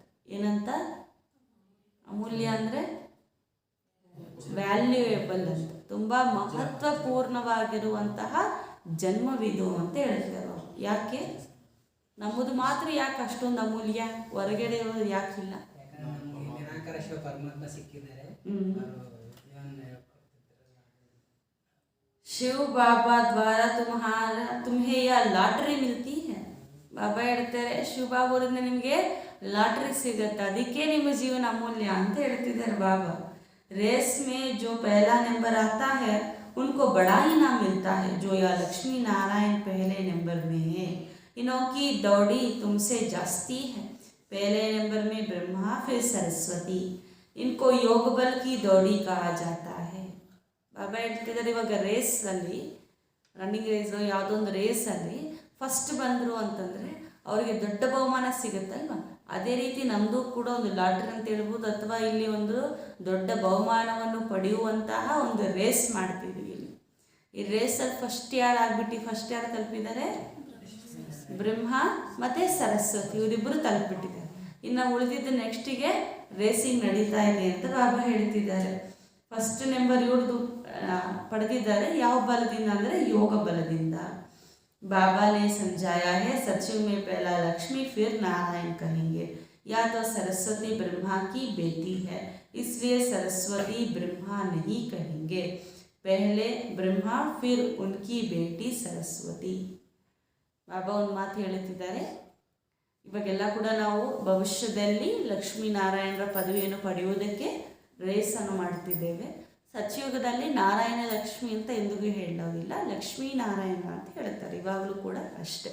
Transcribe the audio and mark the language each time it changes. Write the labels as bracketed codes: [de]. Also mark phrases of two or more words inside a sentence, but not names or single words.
[kn] ಏನಂತ ಅಮೂಲ್ಯ ಅಂದರೆ ವ್ಯಾಲ್ಯೂಯೇಬಲ್ ಅಂತ, ತುಂಬ ಮಹತ್ವಪೂರ್ಣವಾಗಿರುವಂತಹ ಜನ್ಮವಿದು ಅಂತ ಹೇಳ್ತಾರೆ. ಯಾಕೆ ನಮ್ಮದು ಮಾತ್ರ ಯಾಕೆ ಅಷ್ಟೊಂದು ಅಮೂಲ್ಯ, ಹೊರಗಡೆ ಇರೋದು ಯಾಕಿಲ್ಲ? [hi] शिव बाबा द्वारा तुम्हें यह लॉटरी मिलती है. [kn] ಬಾಬಾ ಹೇಳ್ತಾರೆ ಶಿವ ಬಾಬಾರಿಂದ ನಿಮಗೆ ಲಾಟ್ರಿ ಸಿಗತ್ತೆ, ಅದಕ್ಕೆ ನಿಮ್ಮ ಜೀವನ ಅಮೂಲ್ಯ ಅಂತ ಹೇಳ್ತಿದ್ದಾರೆ ಬಾಬಾ. [hi] रेस में जो पहला नंबर आता है उनको बड़ा इनाम मिलता है. जो या लक्ष्मी नारायण पहले नंबर में है, इनों की दौड़ी तुमसे जास्ती है. पहले नंबर में ब्रह्मा फिर सरस्वती, इनको योग बल की दौड़ी कहा जाता है. [kn] ಬಾಬಾ ಹೇಳ್ತಿದ್ದಾರೆ ಇವಾಗ ರೇಸಲ್ಲಿ, [en] running race [kn] ಯಾವುದೋ ಒಂದು ರೇಸಲ್ಲಿ ಫಸ್ಟ್ ಬಂದರು ಅಂತಂದರೆ ಅವರಿಗೆ ದೊಡ್ಡ ಬಹುಮಾನ ಸಿಗುತ್ತಲ್ವ, ಅದೇ ರೀತಿ ನಮ್ಮದು ಕೂಡ ಒಂದು ಲಾಟ್ರಿ ಅಂತ ಹೇಳ್ಬೋದು, ಅಥವಾ ಇಲ್ಲಿ ಒಂದು ದೊಡ್ಡ ಬಹುಮಾನವನ್ನು ಪಡೆಯುವಂತಹ ಒಂದು ರೇಸ್ ಮಾಡ್ತಿದ್ದೀವಿ. ಇಲ್ಲಿ ಈ ರೇಸಲ್ಲಿ ಫಸ್ಟ್ ಯಾರು ತಲುಪಿದ್ದಾರೆ? ಬ್ರಹ್ಮ ಮತ್ತು ಸರಸ್ವತಿ ಇವರಿಬ್ಬರು ತಲುಪಿಬಿಟ್ಟಿದ್ದಾರೆ. ಇನ್ನು ಉಳಿದಿದ್ದು ನೆಕ್ಸ್ಟಿಗೆ ರೇಸಿಂಗ್ ನಡೀತಾ ಇದೆ ಅಂತ ಬಾಬಾ ಹೇಳ್ತಿದ್ದಾರೆ. [en] first number [kn] ಇವ್ರದ್ದು ಪಡೆದಿದ್ದಾರೆ. ಯಾವ ಬಲದಿಂದ ಅಂದರೆ ಯೋಗ ಬಲದಿಂದ. [hi] बाबा ने समझाया है सचिव में पहला लक्ष्मी फिर नारायण कहेंगे. या तो सरस्वती ब्रह्मा की बेटी है इसलिए सरस्वती ब्रह्मा नहीं कहेंगे. पहले ब्रह्मा फिर उनकी बेटी सरस्वती. [kn] ಬಾಬಾ ಒಂದು ಮಾತು ಹೇಳುತ್ತಿದ್ದಾರೆ, ಇವಾಗೆಲ್ಲ ಕೂಡ ನಾವು ಭವಿಷ್ಯದಲ್ಲಿ ಲಕ್ಷ್ಮೀನಾರಾಯಣರ ಪದವಿಯನ್ನು ಪಡೆಯುವುದಕ್ಕೆ ರೇಸನ್ನು ಮಾಡ್ತಿದ್ದೇವೆ. ಸತ್ಯಯುಗದಲ್ಲಿ ನಾರಾಯಣ ಲಕ್ಷ್ಮಿ ಅಂತ ಎಂದಿಗೂ ಹೇಳೋದಿಲ್ಲ, ಲಕ್ಷ್ಮೀನಾರಾಯಣ ಅಂತ ಹೇಳ್ತಾರೆ ಇವಾಗಲೂ ಕೂಡ ಅಷ್ಟೆ.